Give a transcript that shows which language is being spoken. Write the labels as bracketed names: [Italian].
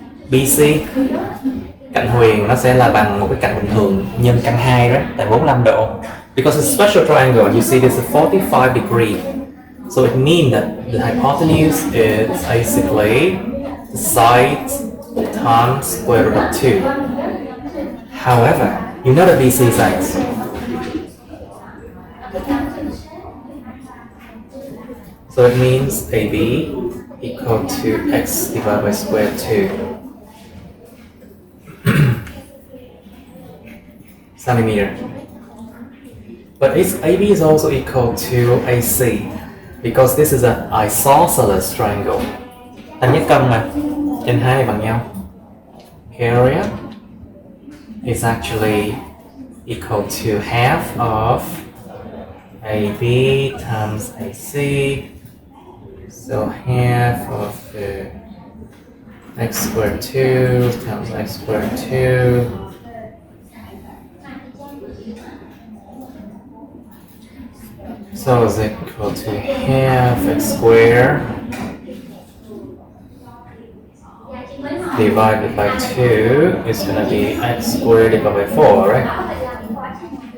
[Vietnamese] BC cạnh huyền nó sẽ là bằng một cái cạnh bình thường nhân căn 2 right? Tại 45 độ. [English] Because it's a special triangle, you see this is 45 degree. So it means that the hypotenuse is basically the side times square root of 2. However, you know the BC sides. So it means AB equal to x divided by square 2 centimeter. But AB is also equal to AC because this is an isosceles triangle. [Vietnamese] Tam giác cân mà, trên hai bằng nhau. [English] Area is actually equal to half of AB times AC. So half of the x squared 2 times x squared 2 so is equal to half x squared divided by 2 is going to be x squared divided by 4, right?